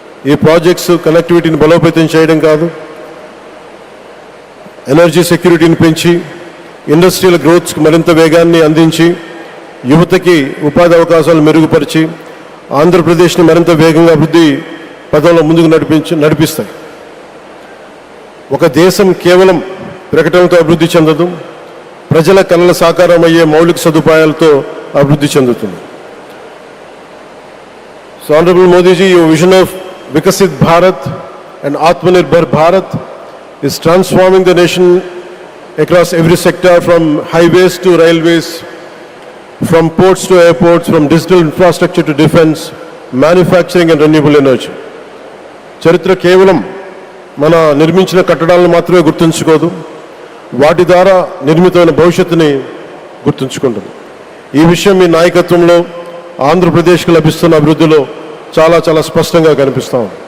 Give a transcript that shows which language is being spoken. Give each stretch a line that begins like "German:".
Telugu: ఈ ప్రాజెక్ట్స్ కనెక్టివిటీని బలోపేతం చేయడం కాదు, ఎనర్జీ సెక్యూరిటీని పెంచి ఇండస్ట్రియల్ గ్రోత్స్కి మరింత వేగాన్ని అందించి, యువతకి ఉపాధి అవకాశాలు మెరుగుపరిచి ఆంధ్రప్రదేశ్ని మరింత వేగంగా అభివృద్ధి పదంలో ముందుకు నడిపిస్తాయి. ఒక దేశం కేవలం ప్రకటనతో అభివృద్ధి చెందదు, ప్రజల కళల సాకారం అయ్యే మౌలిక సదుపాయాలతో అభివృద్ధి చెందుతుంది.
English: So honourable Modiji, your vision of Viksit Bharat and Atmanirbhar Bharat is transforming the nation across every sector, from highways to railways, from ports to airports, from digital infrastructure to defense, manufacturing and renewable energy.
Telugu: చరిత్ర కేవలం మన నిర్మించిన కట్టడాలను మాత్రమే గుర్తుంచుకోదు, వాటి ద్వారా నిర్మితమైన భవిష్యత్తుని గుర్తుంచుకుంటుంది. ఈ విషయం మీ నాయకత్వంలో ఆంధ్రప్రదేశ్కి లభిస్తున్న అభివృద్ధిలో చాలా చాలా స్పష్టంగా కనిపిస్తాం.